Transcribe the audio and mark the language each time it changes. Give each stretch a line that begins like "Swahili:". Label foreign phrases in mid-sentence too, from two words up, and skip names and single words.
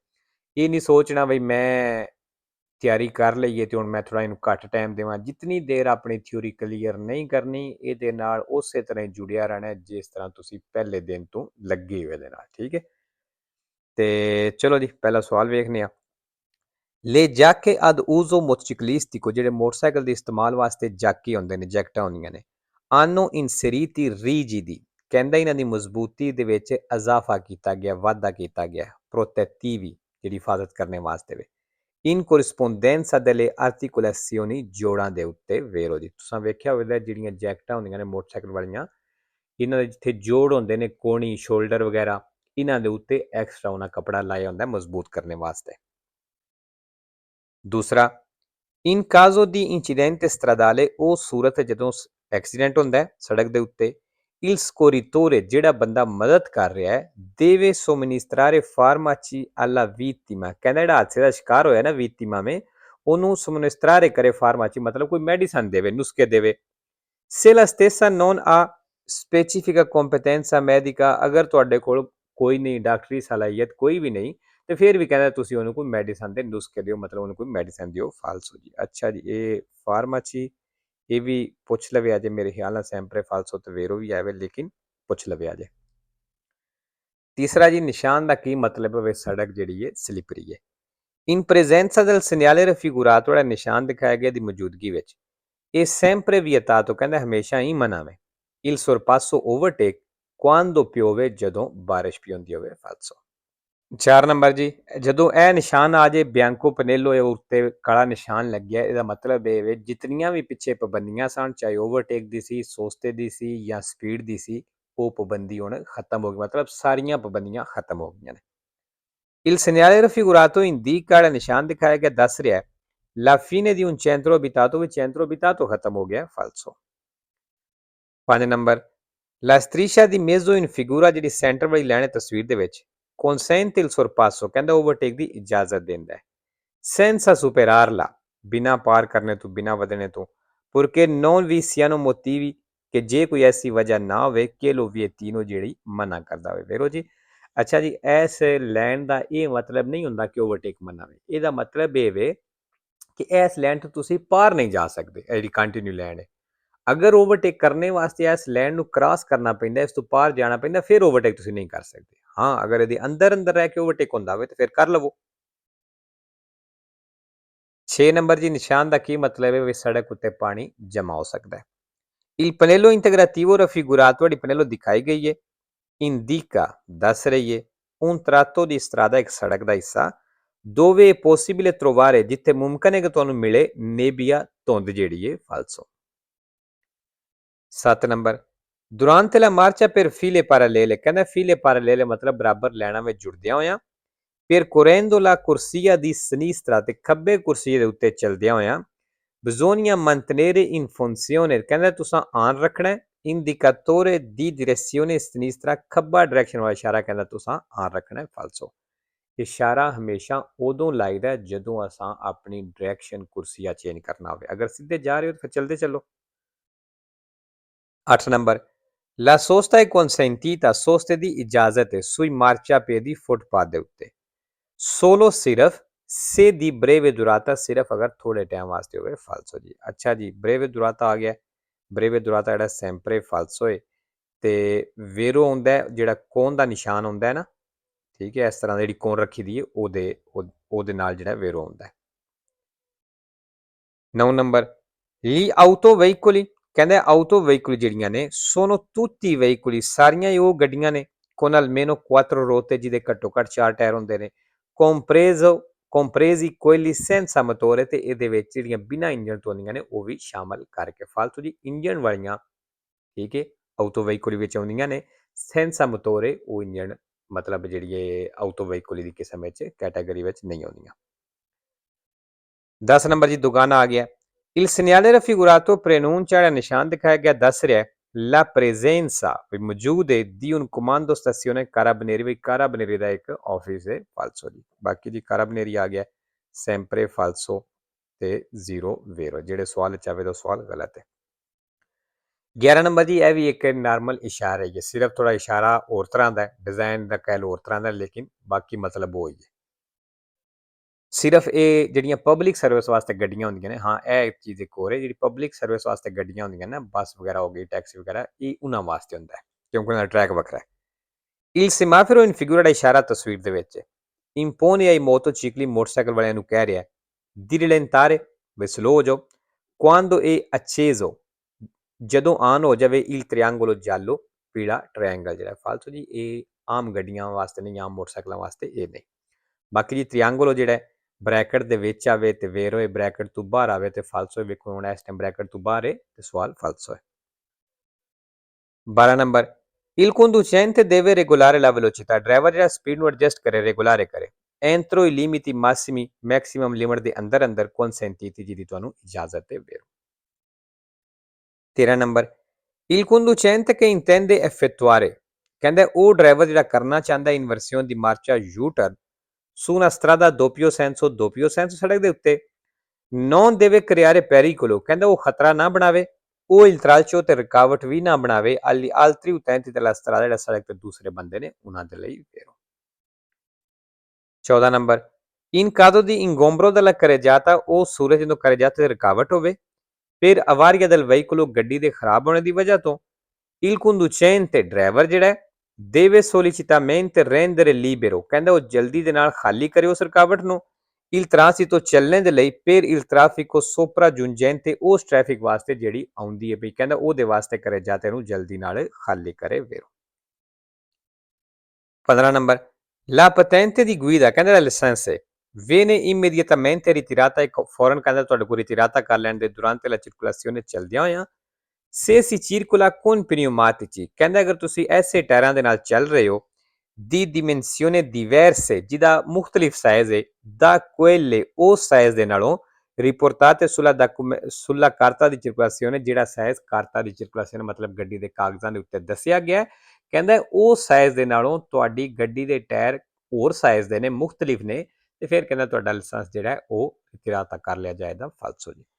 Punjabi: ਇਹ ਨਹੀਂ ਸੋਚਣਾ ਬਈ ਮੈਂ ਤਿਆਰੀ ਕਰ ਲਈਏ ਤੇ ਹੁਣ ਮੈਂ ਥੋੜ੍ਹਾ ਇਹਨੂੰ ਘੱਟ ਟਾਈਮ ਦੇਵਾਂ। ਜਿੰਨੀ ਦੇਰ ਆਪਣੀ ਥਿਊਰੀ ਕਲੀਅਰ ਨਹੀਂ ਕਰਨੀ, ਇਹਦੇ ਨਾਲ ਉਸੇ ਤਰ੍ਹਾਂ ਹੀ ਜੁੜਿਆ ਰਹਿਣਾ ਹੈ ਜਿਸ ਤਰ੍ਹਾਂ ਤੁਸੀਂ ਪਹਿਲੇ ਦਿਨ ਤੋਂ ਲੱਗੇ ਹੋ ਇਹਦੇ ਨਾਲ, ਠੀਕ ਹੈ। ਤੇ ਚੱਲੋ ਜੀ, ਪਹਿਲਾ ਸਵਾਲ ਵੇਖਣੇ ਆਂ। ਲੈ ਜਾਕੇ
Italian: ad uso motociclistico,
Punjabi: ਜਿਹੜੇ ਮੋਟਰਸਾਈਕਲ ਦੇ ਇਸਤੇਮਾਲ ਵਾਸਤੇ ਜਾਕੀ ਹੁੰਦੇ ਨੇ, ਜੈਕਟਾਂ ਹੁੰਦੀਆਂ ਨੇ,
Italian: hanno inseriti rigidi,
Punjabi: ਕਹਿੰਦਾ ਇਹਨਾਂ ਦੀ ਮਜ਼ਬੂਤੀ ਦੇ ਵਿੱਚ ਇਜ਼ਾਫਾ ਕੀਤਾ ਗਿਆ, ਵਾਧਾ ਕੀਤਾ ਗਿਆ,
Italian: protettivi,
Punjabi: ਜਿਹੜੀ ਹਿਫਾਜ਼ਤ ਕਰਨੇ ਵਾਸਤੇ ਵੇ,
Italian: in corrispondenza delle articolazioni,
Punjabi: ਜੋੜਾਂ ਦੇ ਉੱਤੇ ਵੇਰੋ ਜੀ। ਤੁਸੀਂ ਵੇਖਿਆ ਹੋਵੇਗਾ ਜਿਹੜੀਆਂ ਜੈਕਟਾਂ ਹੁੰਦੀਆਂ ਨੇ ਮੋਟਰਸਾਈਕਲ ਵਾਲੀਆਂ, ਇਹਨਾਂ ਦੇ ਜਿੱਥੇ ਜੋੜ ਹੁੰਦੇ ਨੇ, ਕੋਣੀ ਸ਼ੋਲਡਰ ਵਗੈਰਾ, ਇਹਨਾਂ ਦੇ ਉੱਤੇ ਐਕਸਟਰਾ ਉਹਨਾਂ ਕੱਪੜਾ ਲਾਇਆ ਹੁੰਦਾ ਮਜ਼ਬੂਤ ਕਰਨੇ ਵਾਸਤੇ। दूसरा,
Italian: in caso di incidente stradale,
Punjabi: ਉਹ ਸੂਰਤ ਜਦੋਂ ਐਕਸੀਡੈਂਟ ਹੁੰਦਾ ਹੈ ਸੜਕ ਦੇ ਉੱਤੇ,
Italian: il scorritore,
Punjabi: ਜਿਹੜਾ ਬੰਦਾ ਮਦਦ ਕਰ ਰਿਹਾ ਹੈ,
Italian: deve somministrare farmaci alla vittima,
Punjabi: ਕਹਿੰਦਾ ਜਿਹੜਾ ਹਾਦਸੇ ਦਾ ਸ਼ਿਕਾਰ ਹੋਇਆ ਨਾ vittima में, ਉਹਨੂੰ somministrare करे farmaci, ਮਤਲਬ ਕੋਈ ਮੈਡੀਸਨ ਦੇਵੇ, ਨੁਸਖ਼ੇ ਦੇਵੇ।
Italian: se la stessa non ha specifica competenza medica,
Punjabi: अगर ਤੁਹਾਡੇ ਕੋਲ ਕੋਈ ਨਹੀਂ ਡਾਕਟਰੀ ਸਲਾਹੀਅਤ ਕੋਈ ਵੀ ਨਹੀਂ, ਤੇ ਫਿਰ ਵੀ ਕਹਿੰਦਾ ਤੁਸੀਂ ਉਹਨੂੰ ਕੋਈ ਮੈਡੀਸਨ ਦੇ ਨੁਸਖੇ ਦਿਓ, ਮਤਲਬ ਉਹਨੂੰ ਕੋਈ ਮੈਡੀਸਨ ਦਿਓ, ਫਾਲਸੋ ਜੀ। ਅੱਛਾ ਜੀ, ਇਹ ਫਾਰਮਾਚੀ ਇਹ ਵੀ ਪੁੱਛ ਲਵੇ ਅਜੇ, ਮੇਰੇ ਖਿਆਲ ਨਾਲ ਸੈਂਪਰੇ ਫਾਲਸੋ ਤੇ ਵੇਰੋ ਵੀ ਆਵੇ, ਲੇਕਿਨ ਪੁੱਛ ਲਵੇ ਅਜੇ। ਤੀਸਰਾ ਜੀ, ਨਿਸ਼ਾਨ ਦਾ ਕੀ ਮਤਲਬ ਹੈ? ਸੜਕ ਜਿਹੜੀ ਹੈ ਸਲਿਪਰੀ ਹੈ।
Italian: in presenza del segnale raffigurato,
Punjabi: ਜਿਹੜਾ ਨਿਸ਼ਾਨ ਦਿਖਾਇਆ ਗਿਆ ਦੀ ਮੌਜੂਦਗੀ ਵਿੱਚ, ਇਹ
Italian: sempre vietato,
Punjabi: ਕਹਿੰਦਾ ਹਮੇਸ਼ਾ ਹੀ ਮਨਾ ਹੈ,
Italian: il sorpasso overtake, quando piove,
Punjabi: ਜਦੋਂ ਬਾਰਿਸ਼ ਵੀ ਹੁੰਦੀ ਹੋਵੇ, ਫਾਲਸੋ। 4 ਨੰਬਰ ਜੀ, ਜਦੋਂ ਇਹ ਨਿਸ਼ਾਨ ਆ ਜੇ ਬਿਆੰਕੋ ਪਨੇਲੋ ਉੱਤੇ ਕਾਲਾ ਨਿਸ਼ਾਨ ਲੱਗਿਆ, ਇਹਦਾ ਮਤਲਬ ਇਹ ਵੇ ਜਿਤਨੀਆਂ ਵੀ ਪਿੱਛੇ ਪਾਬੰਦੀਆਂ ਸਨ, ਚਾਹੇ ਓਵਰਟੇਕ ਦੀ ਸੀ, ਸੋਸਤੇ ਦੀ ਸੀ ਜਾਂ ਸਪੀਡ ਦੀ ਸੀ, ਉਹ ਪਾਬੰਦੀ ਹੁਣ ਖਤਮ ਹੋ ਗਈ, ਮਤਲਬ ਸਾਰੀਆਂ ਪਾਬੰਦੀਆਂ ਖਤਮ ਹੋ ਗਈਆਂ ਨੇ।
Italian: il segnale raffigurato indica,
Punjabi: ਜਿਹੜਾ ਨਿਸ਼ਾਨ ਦਿਖਾਇਆ ਗਿਆ ਦੱਸ ਰਿਹਾ
Italian: la fine di un centro abitato,
Punjabi: ਵਿੱਚ
Italian: centro abitato
Punjabi: ਖਤਮ ਹੋ ਗਿਆ, ਫਾਲਸੋ। 5 ਨੰਬਰ,
Italian: la striscia di mezzo in figura,
Punjabi: ਜਿਹੜੀ ਸੈਂਟਰ ਵਾਲੀ ਲਾਈਨ ਹੈ ਤਸਵੀਰ ਦੇ ਵਿੱਚ,
Italian: consente il sorpasso,
Punjabi: ਕਹਿੰਦਾ ਓਵਰਟੇਕ ਦੀ ਇਜਾਜ਼ਤ ਦਿੰਦਾ ਹੈ,
Italian: senza superarla,
Punjabi: ਬਿਨਾ ਪਾਰ ਕਰਨੇ ਤੋਂ, ਬਿਨਾ ਵਧਣੇ ਤੋਂ,
Italian: perché non vi siano motivi,
Punjabi: ਕਿ ਜੇ ਕੋਈ ਐਸੀ ਵਜ੍ਹਾ ਨਾ ਹੋਵੇ ਕਿ
Italian: lo vietino,
Punjabi: ਜਿਹੜੀ ਮਨਾ ਕਰਦਾ ਹੋਵੇ। ਵੇਰੋ ਜੀ, ਅੱਛਾ ਜੀ, ਇਸ ਲਾਈਨ ਦਾ ਇਹ ਮਤਲਬ ਨਹੀਂ ਹੁੰਦਾ ਕਿ ਓਵਰਟੇਕ ਮਨਾ ਹੋਵੇ, ਇਹਦਾ ਮਤਲਬ ਇਹ ਵੇ ਕਿ ਇਸ ਲਾਈਨ ਤੋਂ ਤੁਸੀਂ ਪਾਰ ਨਹੀਂ ਜਾ ਸਕਦੇ, ਇਹ ਜਿਹੜੀ ਕੰਟੀਨਿਊ ਲਾਈਨ ਹੈ। ਅਗਰ ਓਵਰਟੇਕ ਕਰਨੇ ਵਾਸਤੇ ਇਸ ਲਾਈਨ ਨੂੰ ਕ੍ਰਾਸ ਕਰਨਾ ਪੈਂਦਾ, ਇਸ ਤੋਂ ਪਾਰ ਜਾਣਾ ਪੈਂਦਾ, ਫਿਰ ਓਵਰਟੇਕ ਤੁਸੀਂ ਨਹੀਂ ਕਰ ਸਕਦੇ। ਹਾਂ, ਅਗਰ ਇਹਦੇ ਅੰਦਰ ਅੰਦਰ ਰਹਿ ਕੇ ਓਵਰਟੇਕ ਹੁੰਦਾ ਹੋਵੇ ਤਾਂ ਫਿਰ ਕਰ ਲਵੋ। 6 ਨੰਬਰ ਜੀ, ਨਿਸ਼ਾਨ ਦਾ ਕੀ ਮਤਲਬ ਹੈ? ਵੀ ਸੜਕ ਉੱਤੇ ਪਾਣੀ ਜਮਾ ਹੋ ਸਕਦਾ ਹੈ।
Italian: il pannello integrativo raffigurato,
Punjabi: ਜਿਹੜੀ ਪਨੇਲੋ ਦਿਖਾਈ ਗਈ ਹੈ, indica, ਦੱਸ ਰਹੀ ਹੈ,
Italian: un tratto di strada,
Punjabi: ਇੱਕ ਸੜਕ ਦਾ ਹਿੱਸਾ,
Italian: dove è possibile trovare,
Punjabi: ਜਿੱਥੇ ਮੁਮਕਨ ਹੈ ਕਿ ਤੁਹਾਨੂੰ ਮਿਲੇ,
Italian: nebbia,
Punjabi: ਧੁੰਦ ਜਿਹੜੀ ਹੈ, ਫਾਲਸੋ। 7 ਨੰਬਰ,
Italian: durante la marcia per file parallele,
Punjabi: ਕਹਿੰਦਾ
Italian: file parallele
Punjabi: ਮਤਲਬ ਬਰਾਬਰ ਲਾਈਨਾਂ ਵਿੱਚ ਜੁੜਦਿਆਂ ਹੋਇਆਂ,
Italian: percorrendo la corsia di sinistra,
Punjabi: ਤੇ ਖੱਬੇ ਕੁਰਸੀ ਦੇ ਉੱਤੇ ਚਲਦਿਆਂ ਹੋਇਆਂ,
Italian: bisogna mantenere in funzione,
Punjabi: ਕਹਿੰਦਾ ਤੁਸੀਂ ਆਨ ਰੱਖਣਾ ਹੈ,
Italian: indicatore di direzione sinistra,
Punjabi: ਖੱਬਾ ਡਾਇਰੈਕਸ਼ਨ ਵਾਲਾ ਇਸ਼ਾਰਾ ਕਹਿੰਦਾ ਤੁਸੀਂ ਆਨ ਰੱਖਣਾ ਹੈ, ਫਾਲਸੋ। ਇਸ਼ਾਰਾ ਹਮੇਸ਼ਾ ਉਦੋਂ ਲਾਈਦਾ ਜਦੋਂ ਅਸਾਂ ਆਪਣੀ ਡਾਇਰੈਕਸ਼ਨ ਕੁਰਸੀਆ ਚੇਂਜ ਕਰਨਾ ਹੋਵੇ। ਅਗਰ ਸਿੱਧੇ ਜਾ ਰਹੇ ਹੋ ਤਾਂ ਫਿਰ ਚਲਦੇ ਚੱਲੋ। 8 ਨੰਬਰ,
Italian: la sosta è consentita,
Punjabi: ਸੋਸਤੇ ਦੀ ਇਜਾਜ਼ਤ ਹੈ,
Italian: sui marciapiedi,
Punjabi: ਫੁੱਟਪਾਥ ਦੇ ਉੱਤੇ,
Italian: solo ਸਿਰਫ, se di breve durata,
Punjabi: ਸਿਰਫ ਅਗਰ ਥੋੜੇ ਟਾਈਮ ਵਾਸਤੇ ਹੋਵੇ, ਫਾਲਸੋ ਜੀ। ਅੱਛਾ ਜੀ,
Italian: breve durata
Punjabi: ਆ ਗਿਆ, ਬ੍ਰੇਵੇ ਦੁਰਾਤਾ ਜਿਹੜਾ ਸੈਂਪਰੇ ਫਾਲਸੋਏ ਤੇ ਵੇਰੋ ਹੁੰਦਾ ਜਿਹੜਾ ਕੋਨ ਦਾ ਨਿਸ਼ਾਨ ਹੁੰਦਾ ਹੈ ਨਾ, ਠੀਕ ਹੈ, ਇਸ ਤਰ੍ਹਾਂ ਦੀ ਜਿਹੜੀ ਕੋਨ ਰੱਖੀ ਦੀ ਹੈ ਉਹਦੇ ਨਾਲ ਜਿਹੜਾ ਵੇਰੋ ਹੁੰਦਾ ਹੈ। 9 ਨੰਬਰ
Italian: gli autoveicoli,
Punjabi: ਕਹਿੰਦੇ ਆਊਟੋ ਵਹੀਕਲ ਜਿਹੜੀਆਂ ਨੇ
Italian: sono tutti veicoli,
Punjabi: ਸਾਰੀਆਂ ਹੀ ਉਹ ਗੱਡੀਆਂ ਨੇ
Italian: con almeno 4 ruote
Punjabi: ਜਿਹਦੇ ਘੱਟੋ ਘੱਟ 4 ਟਾਇਰ ਹੁੰਦੇ ਨੇ,
Italian: compresi quelli senza motore,
Punjabi: ਤੇ ਇਹਦੇ ਵਿੱਚ ਜਿਹੜੀਆਂ ਬਿਨਾਂ ਇੰਜਨ ਤੋਂ ਆਉਂਦੀਆਂ ਨੇ ਉਹ ਵੀ ਸ਼ਾਮਲ ਕਰਕੇ। ਫਾਲਤੂ ਜੀ ਇੰਜਨ ਵਾਲੀਆਂ, ਠੀਕ ਹੈ, ਆਊਟੋ ਵਹੀਕਲ ਵਿੱਚ ਆਉਂਦੀਆਂ ਨੇ, ਸੈਂਸਾ ਮੋਟੋਰੇ ਉਹ ਇੰਜਨ ਮਤਲਬ ਜਿਹੜੀ ਇਹ ਆਊਟੋ ਵਹੀਕਲ ਦੀ ਕਿਸਮ ਵਿੱਚ ਕੈਟਾਗਰੀ ਵਿੱਚ ਨਹੀਂ ਆਉਂਦੀਆਂ। 10 ਨੰਬਰ ਜੀ ਦੁਗਾਨਾ ਆ ਗਿਆ।
Italian: Il segnale raffigurato preannuncia,
Punjabi: ਜਿਹੜਾ ਨਿਸ਼ਾਨ ਦਿਖਾਇਆ ਗਿਆ ਦੱਸ ਰਿਹਾ
Italian: la presenza,
Punjabi: ਵੀ ਮੌਜੂਦ ਹੈ
Italian: di un comando stazione carabinieri,
Punjabi: ਵੀ ਕਾਰਾਬਨੇਰੀ ਦਾ ਇੱਕ ਆਫਿਸ ਹੈ। ਫਾਲਸੋ ਜੀ। ਬਾਕੀ ਜੀ ਕਾਰਾਬਨੇਰੀ ਆ ਗਿਆ
Italian: sempre falso
Punjabi: ਤੇ
Italian: 0 vero,
Punjabi: ਜਿਹੜੇ ਸਵਾਲ ਚ ਆਵੇ ਤਾਂ ਸਵਾਲ ਗਲਤ ਹੈ। 11 ਨੰਬਰ ਜੀ ਇਹ ਵੀ ਇੱਕ ਨਾਰਮਲ ਇਸ਼ਾਰਾ ਹੈ, ਸਿਰਫ ਥੋੜਾ ਇਸ਼ਾਰਾ ਹੋਰ ਤਰ੍ਹਾਂ ਦਾ ਡਿਜ਼ਾਈਨ ਦਾ ਕਹਿ ਲਓ ਹੋਰ ਤਰ੍ਹਾਂ ਦਾ, ਲੇਕਿਨ ਬਾਕੀ ਮਤਲਬ ਉਹ ਹੀ ਹੈ। ਸਿਰਫ ਇਹ ਜਿਹੜੀਆਂ ਪਬਲਿਕ ਸਰਵਿਸ ਵਾਸਤੇ ਗੱਡੀਆਂ ਹੁੰਦੀਆਂ ਨੇ, ਹਾਂ ਇਹ ਚੀਜ਼ ਇੱਕ ਹੋਰ ਹੈ, ਜਿਹੜੀ ਪਬਲਿਕ ਸਰਵਿਸ ਵਾਸਤੇ ਗੱਡੀਆਂ ਹੁੰਦੀਆਂ ਨੇ, ਬੱਸ ਵਗੈਰਾ ਹੋ ਗਈ, ਟੈਕਸੀ ਵਗੈਰਾ, ਇਹ ਉਹਨਾਂ ਵਾਸਤੇ ਹੁੰਦਾ ਹੈ ਕਿਉਂਕਿ ਉਹਨਾਂ ਦਾ ਟਰੈਕ ਵੱਖਰਾ ਹੈ।
Italian: Il semaforo in figura
Punjabi: ਦਾ ਇਸ਼ਾਰਾ ਤਸਵੀਰ ਦੇ ਵਿੱਚ
Italian: impone ai motocicli,
Punjabi: ਮੋਟਰਸਾਈਕਲ ਵਾਲਿਆਂ ਨੂੰ ਕਹਿ ਰਿਹਾ
Italian: di rallentare,
Punjabi: ਵੀ ਸਲੋ ਹੋ ਜਾਓ,
Italian: quando è acceso,
Punjabi: ਜਦੋਂ ਆਨ ਹੋ ਜਾਵੇ
Italian: il triangolo giallo,
Punjabi: ਪੀਲਾ ਟ੍ਰਾਇੰਗਲ ਜਿਹੜਾ ਫਾਲਤੂ ਜੀ ਇਹ ਆਮ ਗੱਡੀਆਂ ਵਾਸਤੇ ਨਹੀਂ, ਆਮ ਮੋਟਰਸਾਈਕਲਾਂ ਵਾਸਤੇ ਇਹ ਨਹੀਂ। ਬਾਕੀ ਜੀ ਤ੍ਰਿਆਂਗਲ ਜਿਹੜਾ ਬ੍ਰੈਕਟ ਦੇ ਵਿੱਚ ਆਵੇ ਤੇ ਵੇਰ ਹੋਏ ਬ੍ਰੈਕਟ ਤੋਂ ਬਾਹਰ ਆਵੇ ਤੇ ਫਾਲਸੋ, ਵੇਖੋ ਹੁਣ ਇਸ ਟਾਈਮ ਬ੍ਰੈਕਟ ਤੋਂ ਬਾਹਰ ਹੈ ਤੇ ਸਵਾਲ ਫਾਲਸੋ ਹੈ। 12 ਨੰਬਰ
Italian: il conducente deve regolare la velocità,
Punjabi: ਡਰਾਈਵਰ ਜਿਹੜਾ ਸਪੀਡ ਨੂੰ ਐਡਜਸਟ ਕਰੇ, ਰੈਗੂਲਾਰੇ ਕਰੇ
Italian: entro i limiti massimi,
Punjabi: ਮੈਕਸਿਮਮ ਲਿਮਟ ਦੇ ਅੰਦਰ ਅੰਦਰ consentiti, ਜਿਹਦੀ ਤੁਹਾਨੂੰ ਇਜਾਜ਼ਤ ਹੈ। 13 ਨੰਬਰ
Italian: il conducente che intende effettuare,
Punjabi: ਕਹਿੰਦਾ ਉਹ ਡਰਾਈਵਰ ਜਿਹੜਾ ਕਰਨਾ ਚਾਹੁੰਦਾ ਇਨਵਰਸੀone
Italian: di marcia U-turn su una strada doppio senso
Punjabi: ਸੜਕ ਦੇ ਉੱਤੇ
Italian: non deve creare pericolo,
Punjabi: ਕਹਿੰਦਾ ਉਹ ਖਤਰਾ ਨਾ ਬਣਾਵੇ, ਉਹ
Italian: il tralcio
Punjabi: ਤੇ ਰੁਕਾਵਟ ਵੀ ਨਾ ਬਣਾਵੇ
Italian: agli altri utenti della strada,
Punjabi: ਜਿਹੜਾ ਸੜਕ ਤੇ ਦੂਸਰੇ ਬੰਦੇ ਨੇ ਉਹਨਾਂ ਦੇ ਲਈ।
Italian: 14 ਨੰਬਰ in caso di ingombro della carreggiata,
Punjabi: ਉਹ ਸੂਰਜ ਜਦੋਂ
Italian: carreggiata
Punjabi: ਤੇ ਰੁਕਾਵਟ ਹੋਵੇ, ਫਿਰ
Italian: avaria del veicolo,
Punjabi: ਗੱਡੀ ਦੇ ਖਰਾਬ ਹੋਣੇ ਦੀ ਵਜ੍ਹਾ ਤੋਂ
Italian: il conducente,
Punjabi: ਡਰਾਈਵਰ ਜਿਹੜਾ
Italian: deve sollecitamente rendere libero,
Punjabi: ਕਹਿੰਦਾ ਉਹ ਜਲਦੀ ਦੇ ਨਾਲ ਖਾਲੀ ਕਰੇ ਉਸ ਰੁਕਾਵਟ ਨੂੰ
Italian: il transito,
Punjabi: ਚੱਲਣੇ ਦੇ ਲਈ
Italian: per il traffico sopraggiungente,
Punjabi: ਉਸ ਟ੍ਰੈਫਿਕ ਵਾਸਤੇ ਜਿਹੜੀ ਆਉਂਦੀ ਹੈ ਵੀ ਕਹਿੰਦਾ ਉਹਦੇ ਵਾਸਤੇ ਕਰੇ ਜਾਤੇ ਨੂੰ ਜਲਦੀ ਨਾਲ ਖਾਲੀ ਕਰੇ ਵੇਰੋ। 15 ਨੰਬਰ
Italian: la patente di guida,
Punjabi: ਕਹਿੰਦਾ ਲਾਇਸੈਂਸ ਹੈ
Italian: viene immediatamente ritirata,
Punjabi: ਇੱਕ ਫੌਰਨ ਕਹਿੰਦਾ ਤੁਹਾਡੇ ਕੋਲ ਰਿਟਿਰਾਤਾ ਕਰ ਲੈਣ ਦੇ
Italian: durante la circolazione,
Punjabi: ਚੱਲਦਿਆਂ ਹੋਇਆਂ
Italian: se si circola con pneumatici,
Punjabi: ਕਹਿੰਦਾ ਅਗਰ ਤੁਸੀਂ ਐਸੇ ਟਾਇਰਾਂ ਦੇ ਨਾਲ ਚੱਲ ਰਹੇ ਹੋ
Italian: di dimensione diverse,
Punjabi: ਜਿਹਦਾ ਮੁxtਲਿਫ ਸਾਈਜ਼ ਹੈ
Italian: da quelle,
Punjabi: ਉਸ ਸਾਈਜ਼ ਦੇ ਨਾਲੋਂ
Italian: riportate sulla carta di circolazione,
Punjabi: ਜਿਹੜਾ ਸਾਈਜ਼ ਕਾਰਤਾ ਦੀ circolazione ਮਤਲਬ ਗੱਡੀ ਦੇ ਕਾਗਜ਼ਾਂ ਦੇ ਉੱਤੇ ਦੱਸਿਆ ਗਿਆ, ਕਹਿੰਦਾ ਉਹ ਸਾਈਜ਼ ਦੇ ਨਾਲੋਂ ਤੁਹਾਡੀ ਗੱਡੀ ਦੇ ਟਾਇਰ ਹੋਰ ਸਾਈਜ਼ ਦੇ ਨੇ, ਮੁxtਲਿਫ ਨੇ, ਤੇ ਫਿਰ ਕਹਿੰਦਾ ਤੁਹਾਡਾ ਲਾਇਸੈਂਸ ਜਿਹੜਾ ਉਹ ਰਿਟਿਰਾਤਾ ਕਰ ਲਿਆ ਜਾਏਗਾ। ਫਾਲਸੋ ਜੀ।